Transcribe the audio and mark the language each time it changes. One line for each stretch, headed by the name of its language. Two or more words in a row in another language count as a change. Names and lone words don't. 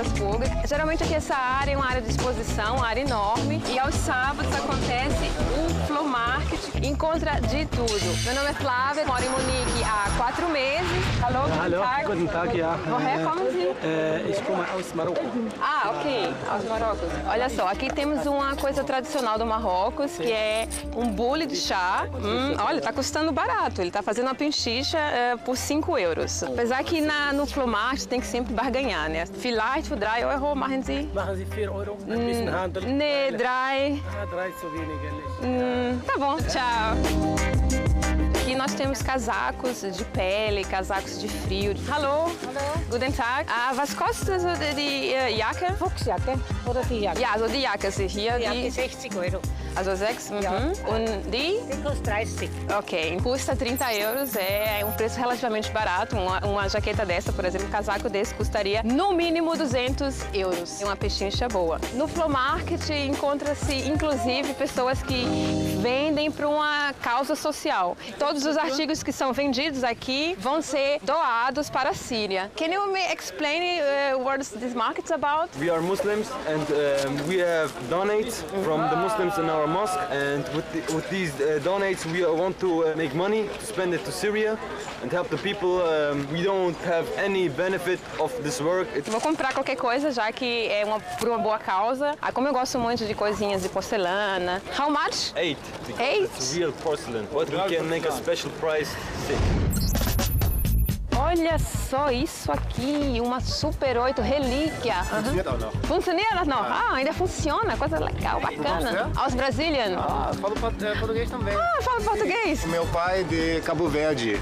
Portuguese: Clube. Geralmente aqui essa área é uma área de exposição, uma área enorme. E aos sábados acontece o Flow Market, encontra de tudo. Meu nome é Flávia, moro em Munique há 4 meses.
German: Hallo, Guten Tag, ja. Woher kommen Sie? Ich komme aus Marokko.
Portuguese: Ah, ok, aos Marrocos. Olha só, aqui temos uma coisa tradicional do Marrocos, que é um bule de chá. Olha, tá custando barato. Ele tá fazendo uma pinchicha por 5 euros. Apesar que no Flow Market tem que sempre barganhar, né?
German: Vielleicht für 3 Euro machen Sie? Machen Sie 4 Euro? Ein bisschen Handel? Nee, 3. Ah, 3 zu wenig, ehrlich.
Portuguese: Tá bom, tchau. Aqui nós temos casacos de pele, casacos de frio.
German: Hallo. Guten Tag. Was kostet die Jacke? Fuchsjacke oder die Jacke? Ja, also die Jacke ist hier. Die Jacke 60 Euro. Also 6? Ja. Und die? Die kostet 30.
Portuguese: Ok, custa 30 euros, é um preço relativamente barato. Uma jaqueta dessa, por exemplo, um casaco desse custaria no mínimo 200 euros. É uma pechincha boa. No Flow Market encontra-se, inclusive, pessoas que vendem para uma causa social. Todos os artigos que são vendidos aqui vão ser doados para a Síria.
English: Can you explain what this market is about? We are Muslims and we have donates from the Muslims in our mosque, and with these donates we want to make money to spend it to Syria and help the people. We don't have any benefit of this work.
Portuguese: Vou comprar qualquer coisa, já que é por uma boa causa. Como eu gosto muito de coisinhas de porcelana.
English: How much? 8. 8? It's real porcelain, but we can make a special price 6.
Portuguese: Olha só isso aqui, uma Super 8 relíquia. Funciona não? Ah, ainda funciona, coisa legal, bacana.
English: Aos Brazilian?
Portuguese: Ah, falo português também. Ah, fala português? Meu pai de Cabo Verde.